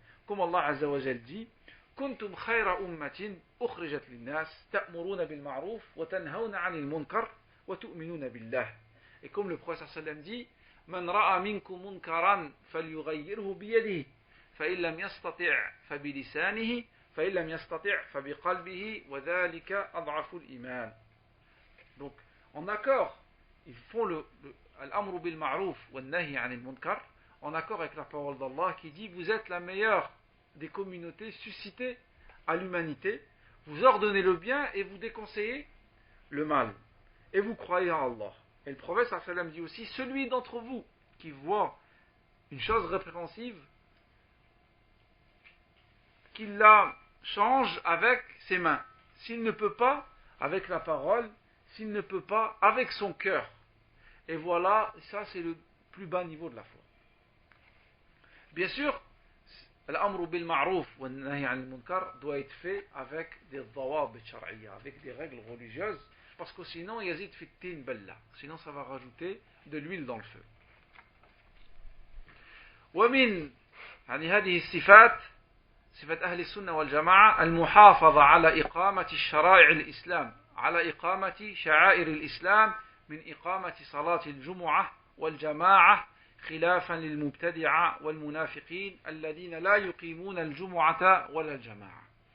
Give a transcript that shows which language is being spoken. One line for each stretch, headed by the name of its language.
French: Comme Allah Azza wa Jal dit
Arabic: كنتم خير أمة أخرجت للناس تأمرون بالمعروف وتنهون عن المنكر وتؤمنون بالله.
French: Et comme le prophète sallam dit
Arabic: من رأى منكم منكرا فليغيره بيده فإن لم يستطع فبلسانه فإن لم يستطع فبقلبه وذلك أضعف الإيمان.
French: Donc en accord, ils font l'amru bil ma'ruf wa nahi 'anil munkar, en accord avec la parole d'Allah qui dit vous êtes la meilleure des communautés suscitées à l'humanité, vous ordonnez le bien et vous déconseillez le mal, et vous croyez en Allah. Et le prophète sallallahu alayhi wa sallam dit aussi celui d'entre vous qui voit une chose répréhensible qu'il la change avec ses mains. S'il ne peut pas, avec la parole. S'il ne peut pas, avec son cœur. Et voilà, ça c'est le plus bas niveau de la foi. Bien sûr, l'amru bil ma'rouf wa nahy anil munkar doit être fait avec des dawabit shar'iyya, avec des règles religieuses, parce que sinon
Arabic: yazid fi tin balla,
French: sinon ça va rajouter de l'huile dans le feu.
Arabic: ومن يعني هذه الصفات صفة أهل السنة والجماعة المحافظة على إقامة الشرائع الإسلام على إقامة شعائر الإسلام من إقامة صلاة الجمعة والجماعة خلافا للمبتدعة والمنافقين الذين لا يقيمون الجمعة ولا الجماعة.